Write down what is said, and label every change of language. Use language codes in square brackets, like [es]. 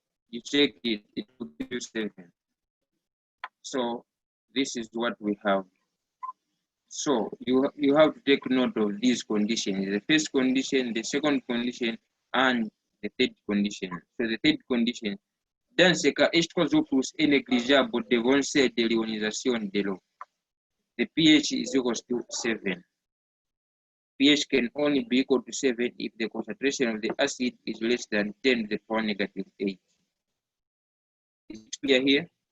[en] You check it, it will give you 7. So this is what we have. So you have to take note of these conditions: the first condition, the second condition, and the third condition. So the third condition, [fr] dans ce cas, H3O plus est négligeable devant cette déionisation de l'eau. [en] The pH is equal to 7. pH can only be equal to 7 if the concentration of the acid is less than 10 to the power negative 8. Is it clear here?